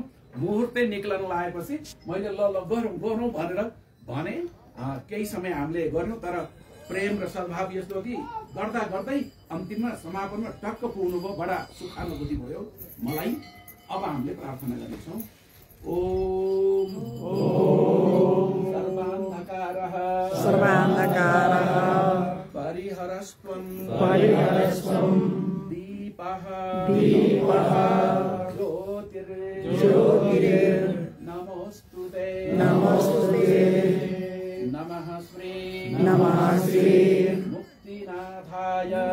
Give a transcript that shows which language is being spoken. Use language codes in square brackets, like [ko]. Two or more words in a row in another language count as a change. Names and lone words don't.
[ne] मुहुर्तै निक्लन लागेपछि मैले ल गरौँ भनेर भने। केही समय हामीले गर्यौँ, तर प्रेम र सद्भाव यस्तो कि गर्दा गर्दै अन्तिममा समापनमा टक्क पुग्नुभयो। बडा सुखानुभूति भयो मलाई। अब हामीले प्रार्थना गर्नेछौँ। [sa] ओम सर्वान्धकारः परिहरस्त्वं दीपः ज्योतिर् नमोस्तुते नमः श्री मुक्तिनाथाय